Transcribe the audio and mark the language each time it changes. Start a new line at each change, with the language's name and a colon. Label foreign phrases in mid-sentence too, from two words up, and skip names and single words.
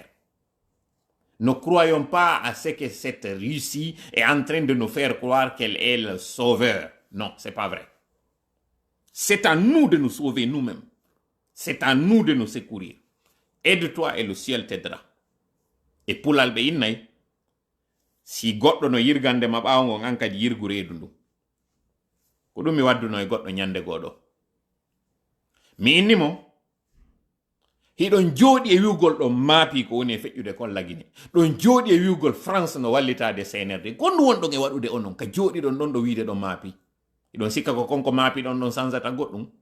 French: Ne croyons pas à ce que cette Russie est en train de nous faire croire qu'elle est le sauveur. Non, c'est pas vrai. C'est à nous de nous sauver nous-mêmes. C'est à nous de nous secourir. Aide-toi et le ciel t'aidera. Et pour
Fula: l'albe innay, si goddo no yirgande ma ɓaawo ngon an kadi yirgu reedu ndu ko ɗum mi wadduno e goɗɗo ñande goɗo mi inni mo hiɗon jooɗi e wiwgol ɗo maapi ko woni e feƴƴude kon lagine ɗon jooɗi e wiwgol France no wallitade CNRD gonɗum wonɗon e waɗude onon ka jooɗiɗon ɗon ɗo wiide ɗon maapi iɗon sikka ko konko maapi ɗon ɗon sansata goɗɗum